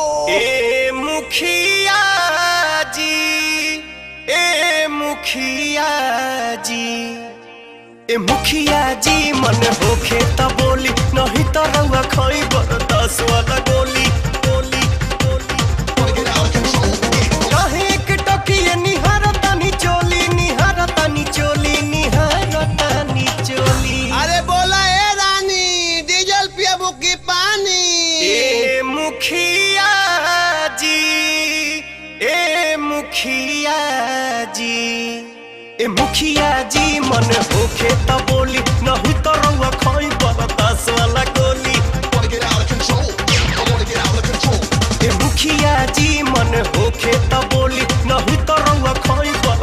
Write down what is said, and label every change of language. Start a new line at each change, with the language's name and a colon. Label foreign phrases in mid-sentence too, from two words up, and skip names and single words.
Bhojpuri: ए मुखिया जी, ए मुखिया जी, ए मुखिया जी मन होखे त बोली नहीं तो रउआ खाई बरदास वाला गोली गोली गोली।
English: Wanna get out of control.
Bhojpuri: कहीं एक टोकिए निहारतानी चोली, निहारतानी चोली, निहारतानी चोली। अरे बोला ए रानी डीजल पियाबू की पानी। ए मुखिया जी, ए मुखिया जी, ए मुखिया जी मन होखे त बोली नहीं तो रउआ खाई बरदास वाला गोली।
English: Wanna get out of control. I wanna
Bhojpuri: मुखिया जी मन होखे त बोली नहीं तो रउआ खोई